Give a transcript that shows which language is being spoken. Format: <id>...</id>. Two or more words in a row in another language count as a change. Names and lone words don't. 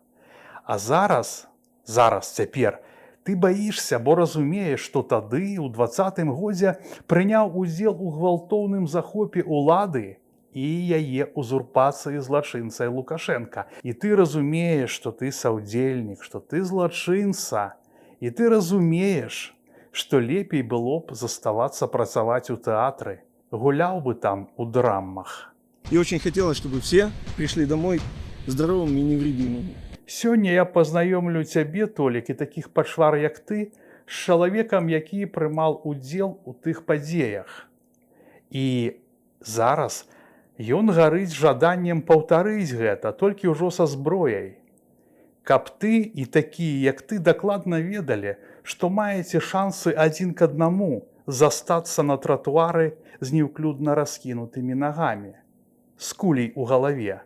<be>А зараз цяпер, ты баішся, бо разумееш, што тады, у 20-м годзе, прыняў удзел у гвалтоўным захопе ўлады і яе узурпацыі злачынцай Лукашенка. І ты разумееш, што ты саўдзельнік, што ты злачынца. І ты разумееш, што лепей было б заставацца працаваць у тэатры, гуляў бы там у драмах.</be> <ru>И очень хотелось, чтобы все пришли домой здоровыми и невредимыми.</ru> <be>Сёння я пазнаёмлю цябе, Толік, і такіх пачвар, як ты, з чалавекам, які прымаў удзел у тых падзеях. І зараз ён гарыць жаданнем паўтарыць гэта, толькі ўжо са зброяй. Каб ты і такія, як ты, дакладна ведалі, што маеце шансы адзін к аднаму застацца на тратуары з неўклюдна раскінутымі нагамі, з куляй у галаве.</be>